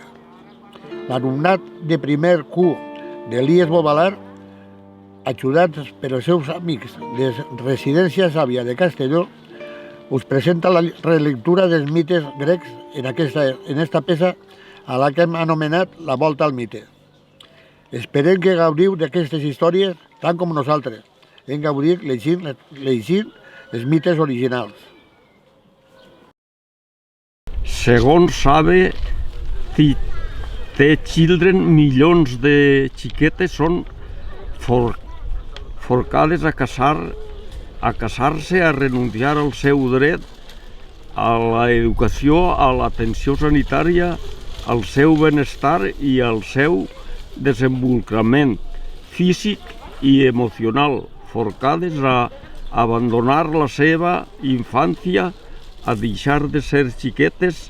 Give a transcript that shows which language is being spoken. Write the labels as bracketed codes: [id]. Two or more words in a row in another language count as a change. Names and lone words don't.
[ca] L'alumnat de primer Q de l'IES Bovalar, ajudats per els seus amics de Residència Sàvia de Castelló, us presenta la relectura dels mites grecs en esta peça a la que hem anomenat La volta al mite. Esperem que gaudiu d'aquestes històries tant com nosaltres. Hem gaudit llegint els mites originals. Segons sabe, the children, milions de xiquetes són forcades a casar-se, a renunciar al seu dret a l'educació, a l'atenció sanitària, al seu benestar i al seu desenvolupament físic i emocional, forcades a abandonar la seva infància, a deixar de ser xiquetes.